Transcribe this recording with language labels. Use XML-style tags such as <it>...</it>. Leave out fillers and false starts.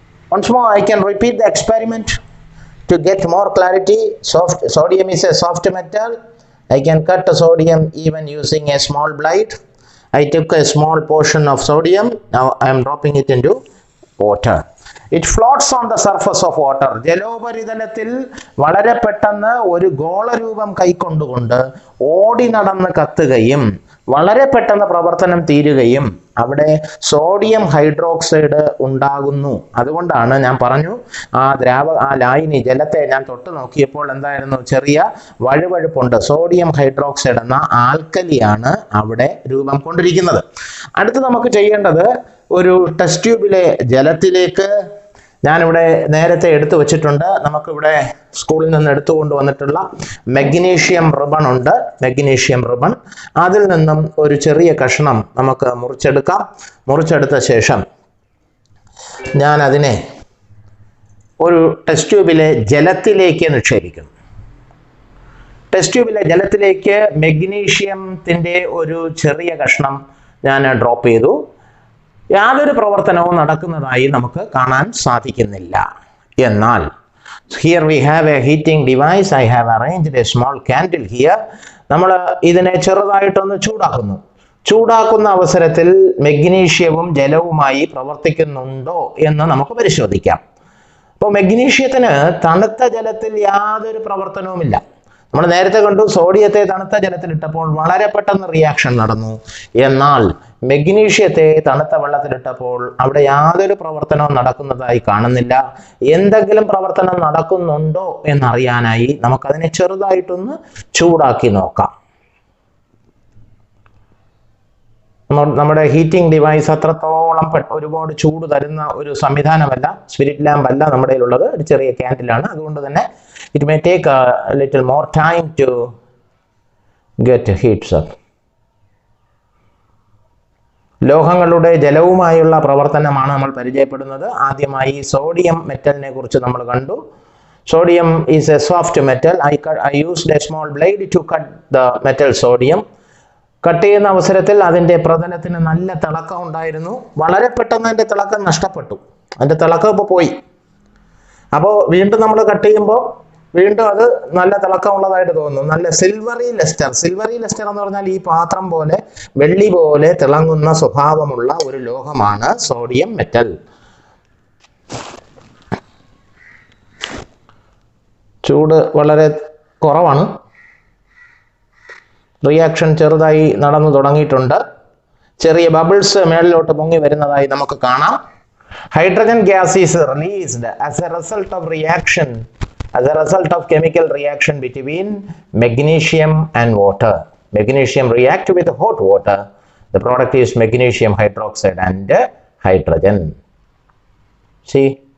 <en>Once more, I can repeat the experiment to get more clarity. Sodium is a soft metal. I can cut the sodium even using a small blade. I took a small portion of sodium. Now I am dropping it into water. It floats on the surface of water.</en> <ml>ജലോപരിതലത്തിൽ വളരെ പെട്ടെന്ന് ഒരു ഗോളരൂപം കൈക്കൊണ്ടുകൊണ്ട് ഓടി നടന്ന് കത്തുകയും വളരെ പെട്ടെന്ന് പ്രവർത്തനം തീരുകയും അവിടെ സോഡിയം ഹൈഡ്രോക്സൈഡ് ഉണ്ടാകുന്നു. അതുകൊണ്ടാണ് ഞാൻ പറഞ്ഞു ആ ലായനി ജലത്തെ ഞാൻ തൊട്ട് നോക്കിയപ്പോൾ എന്തായിരുന്നു, ചെറിയ വഴുവഴുപ്പുണ്ട്. സോഡിയം ഹൈഡ്രോക്സൈഡ് എന്ന ആൽക്കലിയാണ് അവിടെ രൂപം കൊണ്ടിരിക്കുന്നത്. അടുത്ത് നമുക്ക് ചെയ്യേണ്ടത് ഒരു ടെസ്റ്റ് ട്യൂബിലെ ജലത്തിലേക്ക് ഞാനിവിടെ നേരത്തെ എടുത്തു വച്ചിട്ടുണ്ട്. നമുക്കിവിടെ സ്കൂളിൽ നിന്ന് എടുത്തുകൊണ്ട് വന്നിട്ടുള്ള മെഗ്നീഷ്യം റിബൺ ഉണ്ട്. മെഗ്നീഷ്യം റിബൺ, അതിൽ നിന്നും ഒരു ചെറിയ കഷ്ണം നമുക്ക് മുറിച്ചെടുക്കാം. മുറിച്ചെടുത്ത ശേഷം ഞാൻ അതിനെ ഒരു ടെസ്റ്റ് ട്യൂബിലെ ജലത്തിലേക്ക് നിക്ഷേപിക്കും. ടെസ്റ്റ് ട്യൂബിലെ ജലത്തിലേക്ക് മെഗ്നീഷ്യത്തിൻ്റെ ഒരു ചെറിയ കഷ്ണം ഞാൻ ഡ്രോപ്പ് ചെയ്തു. യാതൊരു പ്രവർത്തനവും നടക്കുന്നതായി നമുക്ക് കാണാൻ സാധിക്കുന്നില്ല. എന്നാൽ</ml> <en>here we have a heating device. I have arranged a small candle here.</en> <ml>നമ്മൾ ഇതിനെ ചെറുതായിട്ടൊന്ന് ചൂടാക്കുന്ന അവസരത്തിൽ മെഗ്നീഷ്യവും ജലവുമായി പ്രവർത്തിക്കുന്നുണ്ടോ എന്ന് നമുക്ക് പരിശോധിക്കാം. അപ്പോൾ മെഗ്നീഷ്യത്തിന് തണുത്ത ജലത്തിൽ യാതൊരു പ്രവർത്തനവുമില്ല. നമ്മൾ നേരത്തെ കണ്ടു, സോഡിയത്തെ തണുത്ത ജലത്തിലിട്ടപ്പോൾ വളരെ പെട്ടെന്ന് റിയാക്ഷൻ നടന്നു. എന്നാൽ മെഗ്നീഷ്യത്തെ തണുത്ത വെള്ളത്തിലിട്ടപ്പോൾ അവിടെ യാതൊരു പ്രവർത്തനവും നടക്കുന്നതായി കാണുന്നില്ല. എന്തെങ്കിലും പ്രവർത്തനം നടക്കുന്നുണ്ടോ എന്നറിയാനായി നമുക്കതിനെ ചെറുതായിട്ടൊന്ന് ചൂടാക്കി നോക്കാം. നമ്മുടെ ഹീറ്റിംഗ് ഡിവൈസ് അത്രത്തോളം ഒരുപാട് ചൂട് തരുന്ന ഒരു സംവിധാനമല്ല, സ്പിരിറ്റ് ലാമ്പ് അല്ല നമ്മുടെ കയ്യിലുള്ളത്, ഒരു ചെറിയ ക്യാൻഡിലാണ്. അതുകൊണ്ട് തന്നെ</ml> <en>it may take a little more time to get heats up.</en> <ml>ലോഹങ്ങളുടെ ജലവുമായുള്ള പ്രവർത്തനമാണ് നമ്മൾ പരിചയപ്പെടുന്നത്. ആദ്യമായി സോഡിയം മെറ്റലിനെ കുറിച്ച് നമ്മൾ കണ്ടു.</ml> <en>Sodium is a soft metal. I used a small blade to cut the metal sodium.</en> <ml>Cut ചെയ്യുന്ന അവസരത്തിൽ അതിൻ്റെ പ്രതലത്തിന് നല്ല തിളക്കം ഉണ്ടായിരുന്നു. വളരെ പെട്ടെന്ന് അതിൻ്റെ തിളക്കം നഷ്ടപ്പെട്ടു. അതിൻ്റെ തിളക്കം ഇപ്പോൾ പോയി. അപ്പോൾ വീണ്ടും നമ്മൾ കട്ട് ചെയ്യുമ്പോൾ വീണ്ടും അത് നല്ല തിളക്കമുള്ളതായിട്ട് തോന്നുന്നു. നല്ല സിൽവറി ലെസ്റ്റർ എന്ന് പറഞ്ഞാൽ ഈ പാത്രം പോലെ വെള്ളി പോലെ തിളങ്ങുന്ന സ്വഭാവമുള്ള ഒരു ലോഹമാണ് സോഡിയം മെറ്റൽ. ചൂട് വളരെ കുറവാണ്. റിയാക്ഷൻ ചെറുതായി നടന്നു തുടങ്ങിയിട്ടുണ്ട്. ചെറിയ ബബിൾസ് മേളിലോട്ട് പൊങ്ങി വരുന്നതായി നമുക്ക് കാണാം.</ml> <en>Hydrogen gas is released as a result of reaction, as a result of chemical reaction between magnesium and water. Magnesium react with hot water. The product is magnesium hydroxide and hydrogen. See?</en>